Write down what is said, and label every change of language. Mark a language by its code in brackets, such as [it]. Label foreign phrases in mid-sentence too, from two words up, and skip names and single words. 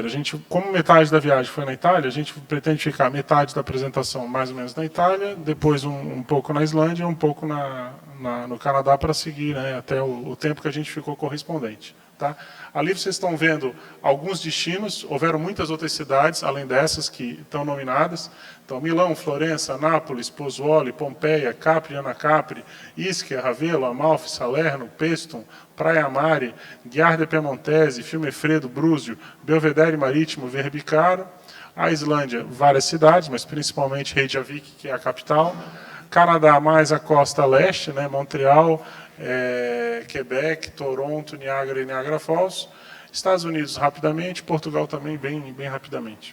[pt] A gente, como metade da viagem foi na Itália, a gente pretende ficar metade da apresentação mais ou menos na Itália, depois um pouco na Islândia e um pouco no Canadá para seguir, né, até o tempo que a gente ficou correspondente. Tá? Ali vocês estão vendo alguns destinos, houveram muitas outras cidades, além dessas que estão nominadas. Então, Milão, Florença, Nápoles, Pozzuoli, Pompeia, Capri, Anacapri, Ischia, Ravello, Amalfi, Salerno, Pestum, Praia Mare, Ghiar de Piemontese, Fiumefredo, Brúzio, Belvedere Marítimo, Verbicaro. A Islândia, várias cidades, mas principalmente Reykjavik, que é a capital. Canadá, mais a costa leste, né, Montreal, Quebec, Toronto, Niagara e Niagara Falls. Estados Unidos rapidamente, Portugal também bem rapidamente.